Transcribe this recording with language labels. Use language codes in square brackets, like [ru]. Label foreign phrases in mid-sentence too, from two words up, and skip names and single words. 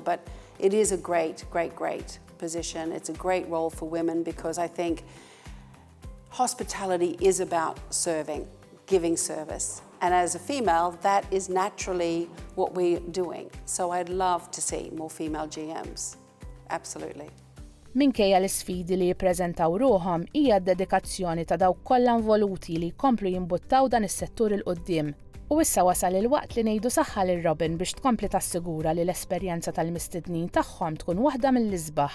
[en] But it is a great, great, great position. It's a great role for women because I think hospitality is about serving, giving service. And as a female, that is naturally what we're doing. So I'd love to see more female GMs, absolutely. [mt] Minkejja l-isfidi li jippreżentaw ruhom hija d-dedikazzjoni ta' dawk kollha involuti li jkomplu jimbuttaw dan is-settur il qudiem. U issa wasal il-waqt li ngħidu saħħa lil Robyn biex tkompli tassigura li l-esperjenza tal-mistednin tagħhom tkun waħda mill-isbaħ.